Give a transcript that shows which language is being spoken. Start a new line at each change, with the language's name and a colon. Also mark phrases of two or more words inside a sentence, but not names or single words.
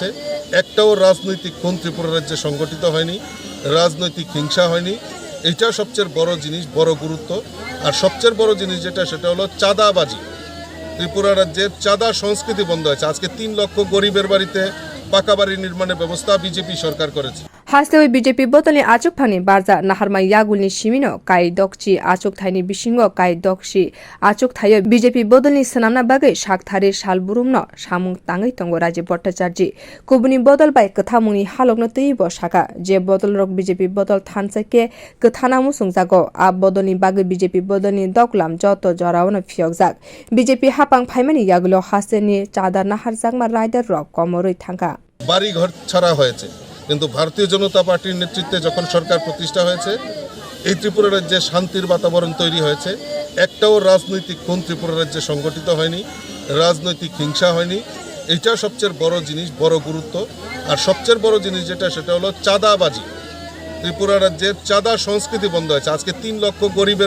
Bangla: একটাও রাজনৈতিক খুন ত্রিপুরা রাজ্যে সংগঠিত হয়নি, রাজনৈতিক হিংসা হয়নি। এইটা সবচেয়ে বড় জিনিস, বড় গুরুত্ব। আর সবচেয়ে বড় জিনিস সেটা হলো চাঁদাবাজি। ত্রিপুরা রাজ্যের চাঁদা সংস্কৃতি বন্ধ হয়েছে। আজকে 3 লক্ষ গরিবের বাড়িতে পাকা বাড়ি নির্মাণের ব্যবস্থা বিজেপি সরকার করেছে।
Kok Borok: haste BJP bodolni achuphangni barja naharma yagulni simino kai dokchi achukthai bisingo kai dokchi achukthai BJP bodolni sanamna bagwi sakthari salburumno samung tangai tongo Rajib Bhatacharjee kubuni bodol bai kwthamungni halokno teibo saka je bodol rok BJP bodol thansaike kwthana musungjago a bodolni bagwi BJP bodolni doklam joto joraono phiyogjak BJP hapang phaimani yagulo haste ni chada naharjakma rider rok komoroi thangka
Bangla: বাড়ি ঘর ছাড়া হয়েছে কিন্তু ভারতীয় জনতা পার্টির নেতৃত্বে যখন সরকার প্রতিষ্ঠা হয়েছে এই ত্রিপুরা রাজ্যে শান্তির বাতাবরণ তৈরি হয়েছে একটাও রাজনৈতিক খুন ত্রিপুরা রাজ্যে সংগঠিত হয়নি রাজনৈতিক হিংসা হয়নি এটা সবচেয়ে বড় জিনিস বড় গুরুত্ব আর সবচেয়ে বড় জিনিস যেটা সেটা হলো চাঁদাবাজি ত্রিপুরা রাজ্যের চাঁদা সংস্কৃতি বন্ধ হয়েছে আজকে 3 লক্ষ গরিবের